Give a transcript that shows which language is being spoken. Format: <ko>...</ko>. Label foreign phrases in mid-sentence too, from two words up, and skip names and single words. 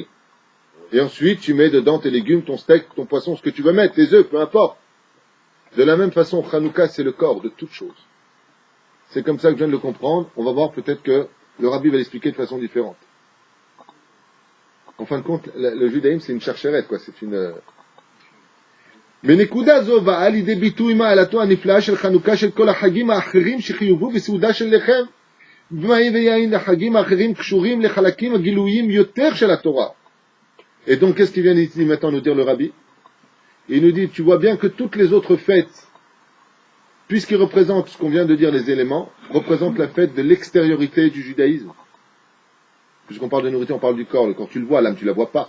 <fr>Et ensuite, tu mets dedans tes légumes, ton steak, ton poisson, ce que tu veux mettre, tes œufs, peu importe. De la même façon, Hanouka, c'est le corps de toute chose. C'est comme ça que je viens de le comprendre. On va voir peut-être que le rabbi va l'expliquer de façon différente. En fin de compte, le judaïsme, c'est une chercherette, quoi. C'est une...</fr> <he>בנקודה זו באה לידי ביטוי מעלתו הנפלאה של חנוכה של כל החגים האחרים שחיובו בסעודה של לחם ומים ויין לחגים האחרים קשורים לחלקים הגילויים יותר של התורה.</he> <fr>Et donc, qu'est-ce qu'il vient ici maintenant nous dire le rabbi? Il nous dit, tu vois bien que toutes les autres fêtes, puisqu'ils représentent ce qu'on vient de dire, les éléments, représentent la fête de l'extériorité du judaïsme. Puisqu'on parle de nourriture, on parle du corps. Le corps, tu le vois, l'âme, tu la vois pas.</fr>